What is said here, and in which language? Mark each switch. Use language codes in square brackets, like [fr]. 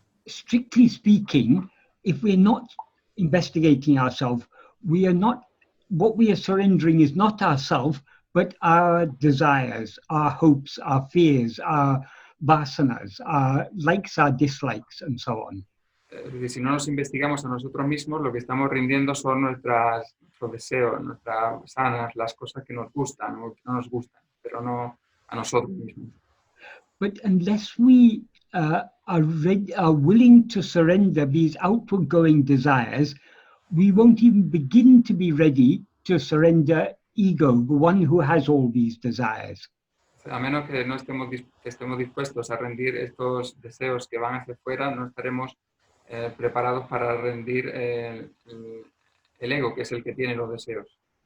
[en] Strictly speaking, if we're not investigating ourselves, what we are surrendering is not ourselves, but our desires, our hopes, our fears, our vasanas, our likes, our dislikes, and so on. [es] Si no nos investigamos a nosotros mismos, lo que estamos rindiendo son nuestros deseos, nuestras vasanas, las cosas que nos gustan o que no nos gustan, pero no a nosotros mismos. [en] But unless we are willing to surrender these outward going desires, we won't even begin to be ready to surrender ego, the one who has all these desires. [es] A menos que no estemos dispuestos a rendir estos deseos que van hacia afuera, no estaremos preparados para rendir el ego, que es el que tiene los deseos.